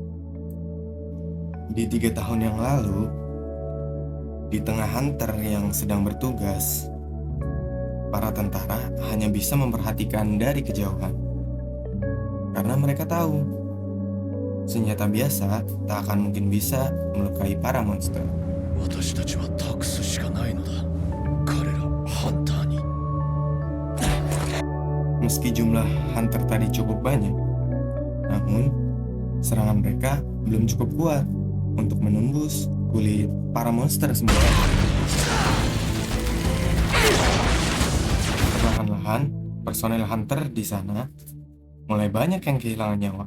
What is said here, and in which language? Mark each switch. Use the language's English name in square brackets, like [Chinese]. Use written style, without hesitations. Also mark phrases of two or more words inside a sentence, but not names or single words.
[Indonesian] Di 3 tahun yang lalu, di tengah Hunter yang sedang bertugas, para tentara hanya bisa memperhatikan dari kejauhan. Karena mereka tahu, senjata biasa tak akan mungkin bisa melukai para monster. [Japanese] 私たちは託すしかないのだ。彼らハンターに。 [Indonesian] Meski jumlah hunter tadi cukup banyak, namun serangan mereka belum cukup kuat untuk menembus kulit para monster semua. Perlahan-lahan, personel hunter di sana mulai banyak yang kehilangan nyawa.